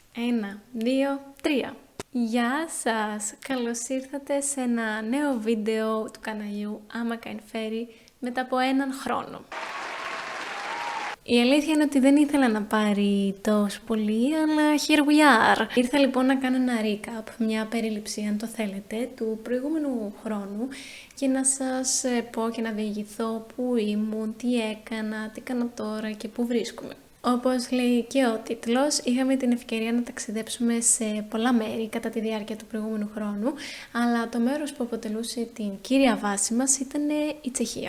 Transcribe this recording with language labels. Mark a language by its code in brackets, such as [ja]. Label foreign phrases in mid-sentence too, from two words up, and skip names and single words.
[el] 1, 2, 3. Γεια σας! Καλώς ήρθατε σε ένα νέο βίντεο του καναλιού Άμα Kind Fairy μετά από έναν χρόνο. Η αλήθεια είναι ότι δεν ήθελα να πάρει τόσο πολύ, αλλά [en] here we are. [el] Ήρθα λοιπόν να κάνω ένα recap, μια περίληψη αν το θέλετε, του προηγούμενου χρόνου και να σας πω και να διηγηθώ πού ήμουν, τι έκανα, τι κάνω τώρα και πού βρίσκομαι. Όπως λέει και ο τίτλος, είχαμε την ευκαιρία να ταξιδέψουμε σε πολλά μέρη κατά τη διάρκεια του προηγούμενου χρόνου, αλλά το μέρος που αποτελούσε την κύρια βάση μας ήταν η Τσεχία.